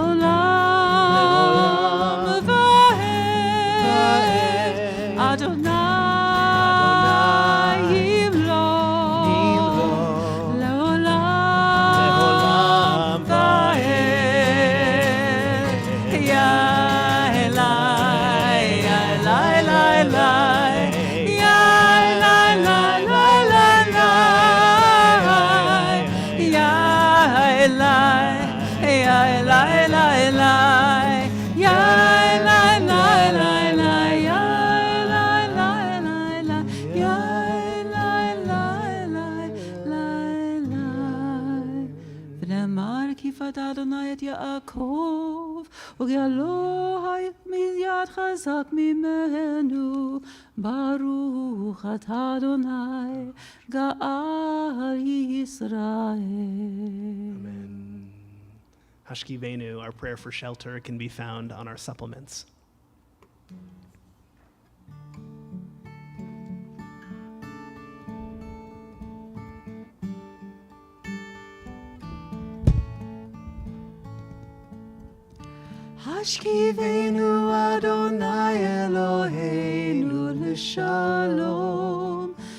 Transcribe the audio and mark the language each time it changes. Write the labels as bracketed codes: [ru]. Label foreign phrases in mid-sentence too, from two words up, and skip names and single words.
[he] לעולם ועד אדוני ימלוך לעולם ועד יה אלי, יה אלי, אלי, אלי, יה אלי, אלי, אלי, אלי, יה אלי, יה אלי, אלי, אלי, יה אלי, אלי, אלי, אלי, יה אלי, אלי, אלי, אלי, ונאמר כי פדה אדוני את יעקב וגאלו מיד חזק ממנו ברוך אתה אדוני גאל ישראל. Amen. [en] Hashkivenu, our prayer for shelter, can be found on our supplements. [he] השכיבנו אדוני אלוהינו לשלום,